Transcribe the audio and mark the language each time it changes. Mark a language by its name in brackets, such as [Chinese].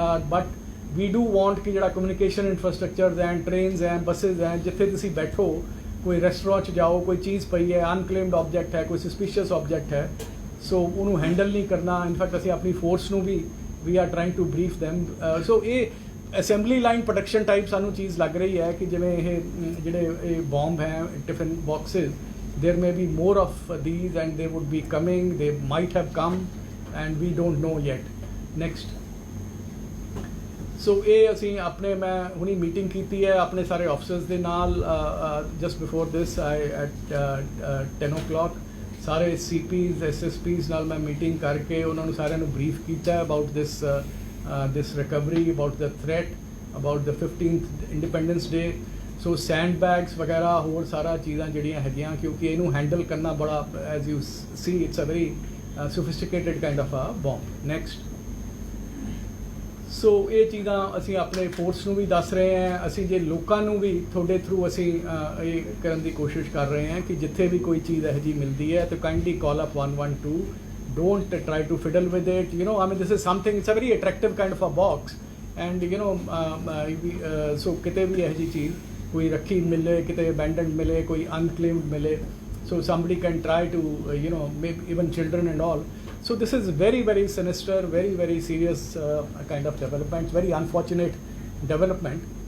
[English] but we do want [Punjabi] ਕਿ ਜਿਹੜਾ communication ਇਨਫਰਾਸਟਰਕਚਰਸ and trains and buses ਹੈ, ਜਿੱਥੇ ਤੁਸੀਂ ਬੈਠੋ, ਕੋਈ ਰੈਸਟੋਰੈਂਟ 'ਚ ਜਾਓ, ਕੋਈ ਚੀਜ਼ ਪਈ ਹੈ, ਅਨਕਲੇਮਡ ਆਬਜੈਕਟ ਹੈ, ਕੋਈ ਸਸਪੀਸ਼ੀਅਸ ਆਬਜੈਕਟ ਹੈ, ਸੋ ਉਹਨੂੰ ਹੈਂਡਲ ਨਹੀਂ ਕਰਨਾ। ਇਨਫੈਕਟ ਅਸੀਂ ਆਪਣੀ ਫੋਰਸ ਨੂੰ ਵੀ [English] We are trying to brief them. [Punjabi] ਸੋ ਇਹ ਅਸੈਂਬਲੀ ਲਾਈਨ ਪ੍ਰੋਡਕਸ਼ਨ ਟਾਈਪ ਸਾਨੂੰ ਚੀਜ਼ ਲੱਗ ਰਹੀ ਹੈ ਕਿ ਜਿਵੇਂ ਇਹ ਜਿਹੜੇ ਇਹ ਬੋਂਬ ਹੈ tiffin boxes, [English] there may be more of these and they would be coming, they might have come and we don't know yet. Next. [Punjabi] ਸੋ ਇਹ ਅਸੀਂ ਆਪਣੇ, ਮੈਂ ਹੁਣੀ ਮੀਟਿੰਗ ਕੀਤੀ ਹੈ ਆਪਣੇ ਸਾਰੇ ਆਫਿਸਰਸ ਦੇ ਨਾਲ [English] Just before this at 10 o'clock। [Punjabi] ਸਾਰੇ CPs SSPs ਨਾਲ ਮੈਂ ਮੀਟਿੰਗ ਕਰਕੇ ਉਹਨਾਂ ਨੂੰ ਸਾਰਿਆਂ ਨੂੰ ਬਰੀਫ ਕੀਤਾ about this recovery, about the threat, about the 15th independence day. So send bags ਵਗੈਰਾ ਹੋਰ ਸਾਰਾ ਚੀਜ਼ਾਂ ਜਿਹੜੀਆਂ ਹੈਗੀਆਂ, ਕਿਉਂਕਿ ਇਹਨੂੰ ਹੈਂਡਲ ਕਰਨਾ ਬੜਾ, [English] As you see it's a very sophisticated kind of a bomb. [Punjabi] Next ਸੋ ਇਹ ਚੀਜ਼ਾਂ ਅਸੀਂ ਆਪਣੇ ਫੋਰਸ ਨੂੰ ਵੀ ਦੱਸ ਰਹੇ ਹਾਂ। ਅਸੀਂ ਜੇ ਲੋਕਾਂ ਨੂੰ ਵੀ ਤੁਹਾਡੇ ਥਰੂ ਅਸੀਂ ਇਹ ਕਰਨ ਦੀ ਕੋਸ਼ਿਸ਼ ਕਰ ਰਹੇ ਹਾਂ ਕਿ ਜਿੱਥੇ ਵੀ ਕੋਈ ਚੀਜ਼ ਇਹੋ ਜਿਹੀ ਮਿਲਦੀ ਹੈ ਤਾਂ [English] kindly call up 112, don't try to fiddle with it, you know, [Punjabi] I mean this is something, it's a very attractive kind of a box and you know, ਸੋ ਕਿਤੇ ਵੀ ਇਹੋ ਜਿਹੀ ਚੀਜ਼ ਕੋਈ ਰੱਖੀ ਮਿਲੇ, ਕਿਤੇ ਅਬੈਂਡਨਡ ਮਿਲੇ, ਕੋਈ ਅਨਕਲੇਮਡ ਮਿਲੇ, [English] so somebody can try to you know, maybe even children and all. So this is very, very sinister, very, very serious kind of development, very unfortunate development.